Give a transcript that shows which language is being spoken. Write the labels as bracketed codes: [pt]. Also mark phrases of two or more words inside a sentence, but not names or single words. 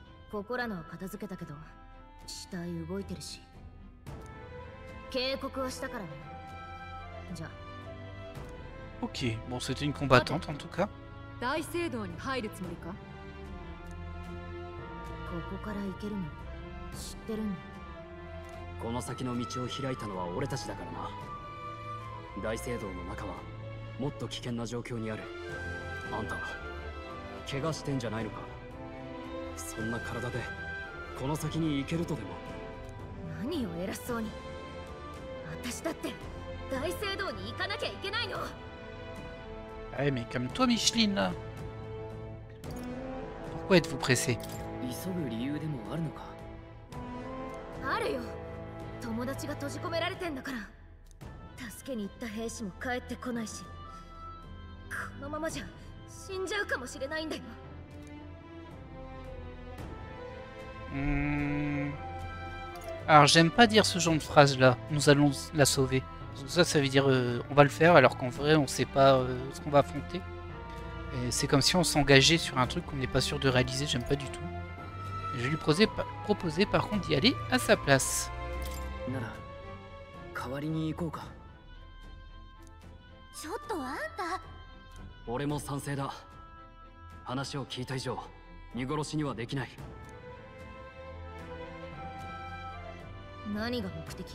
[ja] ここらのは片付けたけど、死体動いてるし。警告はしたからね。じゃあ。 [fr] Ok, bon, c'était une combattante en tout cas. [ja] 大聖堂に入るつもりか？ここから行けるの知ってるんだ。この先の道を開いたのは俺たちだからな。大聖堂の中はもっと危険な状況にある。あんた怪我してんじゃないのか？そんな体でこの先に行けるとでも。何を偉そうに。私だって大聖堂に行かなきゃいけないの。 [fr] Ah mais comme toi Micheline là. Pourquoi êtes-vous pressé? [ja] 急ぐ理由でもあるのか？あるよ。友達が閉じ込められてんだから。助けに行った兵士も帰ってこないし、このままじゃ死んじゃうかもしれないんだよ。 [fr] Alors j'aime pas dire ce genre de phrase là. Nous allons la sauver. Ça veut dire on va le faire alors qu'en vrai on sait pas ce qu'on va affronter. C'est comme si on s'engageait sur un truc qu'on n'est pas sûr de réaliser. J'aime pas du tout. Je vais lui proposer par contre d'y aller à sa place. [ja] 何が目的?